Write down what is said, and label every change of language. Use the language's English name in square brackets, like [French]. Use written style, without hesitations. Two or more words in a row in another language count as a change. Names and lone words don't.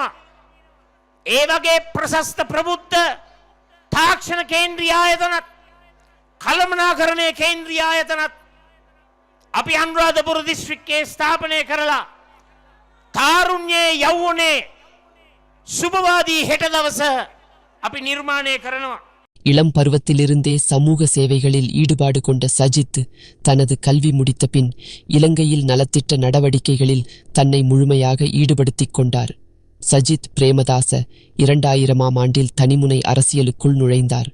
[Sinhala] ඒ වගේ ප්‍රශස්ත ප්‍රබුද්ධ තාක්ෂණ කේන්ද්‍රීය ආයතනත් කළමනාකරණයේ කේන්ද්‍රීය ආයතනත් අපි අනුරාධපුර දිස්ත්‍රික්කයේ ස්ථාපනය කරලා තාරුණ්‍යයේ යෞවනයේ සුබවාදී හෙට දවස අපි නිර්මාණය කරනවා. [Tamil] இளம் பருவத்திலிருந்தே சமூக சேவைகளில் ஈடுபாடு கொண்ட சஜித் தனது கல்வி முடித்த பின் இலங்கையில் நலத்திட்ட நடவடிக்கைகளில் தன்னை முழுமையாக ஈடுபடுத்திக் கொண்டார். சஜித் பிரேமதாச 2000 தனிமுனை அரசியலுக்குள் நுழைந்தார்.